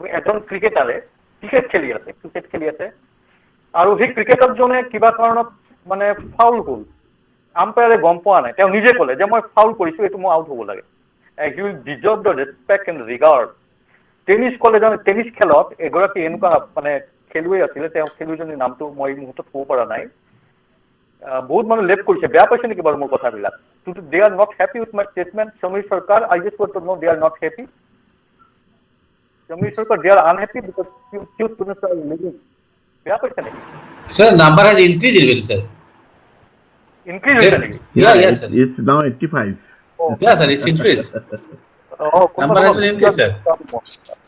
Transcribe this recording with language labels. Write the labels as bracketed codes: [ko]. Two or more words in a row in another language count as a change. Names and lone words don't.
[as] এজন ক্ৰিকেটাৰে ক্ৰিকেট খেলি আছে আৰু সেই ক্ৰিকেটাৰজনে কিবা কাৰণত মানে ফাউল হ'ল, আম্পায়াৰে গম পোৱা নাই, তেওঁ নিজে ক'লে যে মই ফাউল কৰিছো, এইটো মই আউট হ'ব লাগে। [en] He will deserve the respect and regard. [as] টেনিছ খেলত এগৰাকী এনেকুৱা মানে খেলুৱৈ আছিলে, তেওঁ খেলুৱৈজনীৰ নামটো মই এই মুহূৰ্তত ক'ব পৰা নাই। বহুত মানুহ লেপ কৰিছে, বেয়া পাইছে নেকি বাৰু মোৰ কথাবিলাক? [en] They are not happy with my statement, Samir Sarkar. I just want to know they are not happy. Samir Sarkar, they are unhappy because few students are leaving. [as] বেয়া পাইছে নেকি? [en] Sir, number has increased even, sir. [as] Increase হৈছে নেকি? [en] Yes, sir. It's now 85. Yeah, sir, it's increased. Number has been increased, sir. Sir, can you, sir, share the full screen? Sharma sir. [as] বিশাল পাতি ওলাই গৈছে। [en] Sir, share the full screen. Sharma sir. Yeah, it's now 85. 85 [as] নেকি? [en] 85, sir.